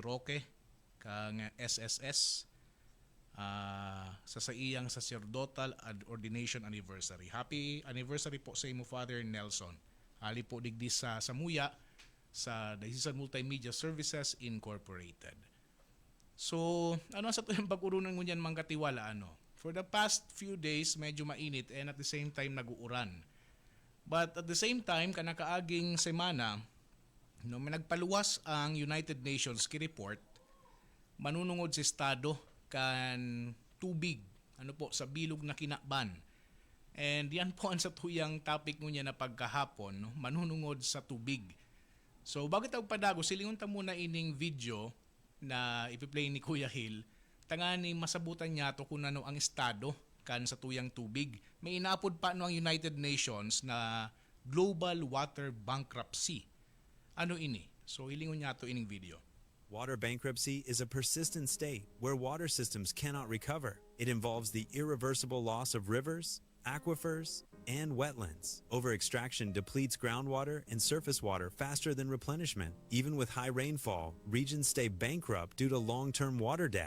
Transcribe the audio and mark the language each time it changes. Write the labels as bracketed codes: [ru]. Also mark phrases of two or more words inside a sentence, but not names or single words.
[bik] Roque, kang SSS, sa iyang sacerdotal ordination anniversary. [en] Happy anniversary [bik] po sa imo, Father Nelson. Ali po digdi sa Samuya sa Diocesan Multimedia Services Incorporated. So, ano sa tuyang pag-urunan ngunyan mga katiwala, [en] For the past few days, [bik] medyo mainit [en] and at the same time [bik] nag-uuran. [en] But at the same time, [bik] kanakaaging semana, may nagpaluwas ang United Nations ki-report manunungod sa estado kan tubig sa bilog na kinakban. And yan po ang sa tuyang topic ngunya na pagkahapon, manunungod sa tubig. So bago tayo padago, silingon ta muna ining video na ipi-play ni Kuya Hill. Tangani masabutan niya to kung ano ang estado kan sa tuyang tubig. May inaapod pa ang United Nations na Global Water Bankruptcy. Ano ini? So ilingon niya to ining video. [en] Water bankruptcy is a persistent state where water systems cannot recover. It involves the irreversible loss of rivers, aquifers, and wetlands. Over-extraction depletes groundwater and surface water faster than replenishment. Even with high rainfall, regions stay bankrupt due to long-term water debt.